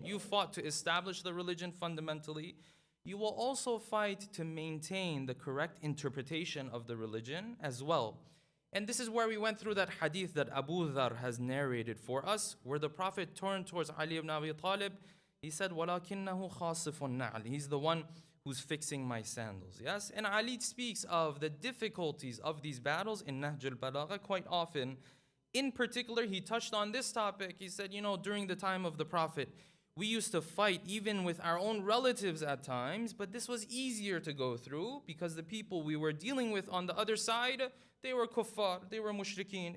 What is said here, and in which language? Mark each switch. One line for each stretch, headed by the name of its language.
English: You fought to establish the religion fundamentally. You will also fight to maintain the correct interpretation of the religion as well. And this is where we went through that hadith that Abu Dhar has narrated for us, where the Prophet turned towards Ali ibn Abi Talib. He said,
Arabic: وَلَكِنَّهُ خَاصِفٌ النَّعْلِ.
English: He's the one who's fixing my sandals. Yes? And Ali speaks of the difficulties of these battles in Nahj al-Balagha quite often. In particular, he touched on this topic. He said, during the time of the Prophet, we used to fight even with our own relatives at times, but this was easier to go through because the people we were dealing with on the other side, they were kuffar, they were mushrikeen.